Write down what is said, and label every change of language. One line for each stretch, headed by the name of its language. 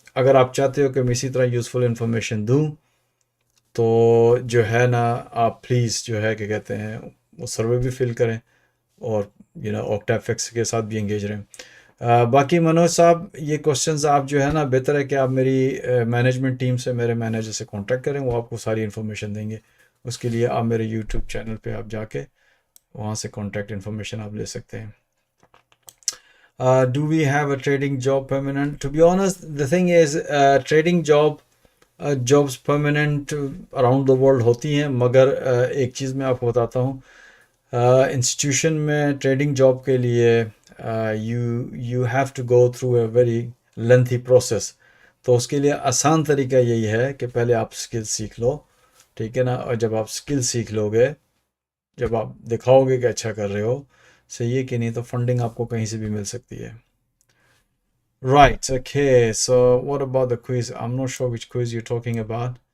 Urdu: اگر آپ چاہتے ہو کہ میں اسی طرح یوزفل انفارمیشن دوں تو جو ہے نا آپ پلیز جو ہے کہ کہتے ہیں وہ سروے بھی فل کریں, اور OctaFX کے ساتھ بھی انگیج رہیں. باقی منوج صاحب یہ کوشچنز آپ جو ہے نا بہتر ہے کہ آپ میری مینجمنٹ ٹیم سے میرے مینیجر سے کانٹیکٹ کریں, وہ آپ کو ساری انفارمیشن دیں گے. اس کے لیے آپ میرے یوٹیوب چینل پہ آپ جا کے وہاں سے کانٹیکٹ انفارمیشن آپ لے سکتے ہیں.
English: Do we have a trading job permanent? To be honest, the thing is, trading jobs permanent around the world
Urdu: ہوتی ہیں, مگر ایک چیز میں آپ کو بتاتا ہوں, انسٹیٹیوشن میں ٹریڈنگ جاب کے لیے
English: you have to go through a very lengthy process.
Urdu: تو اس کے لیے آسان طریقہ یہی ہے کہ پہلے آپ اسکل سیکھ لو, ٹھیک ہے نا, اور جب آپ اسکل سیکھ لو گے, جب آپ دکھاؤ گے کہ اچھا کر رہے ہو, صحیح ہے کہ نہیں, تو فنڈنگ آپ کو کہیں سے بھی مل سکتی ہے.
English: Right, okay, so what about the quiz? I'm not sure which quiz you're talking about.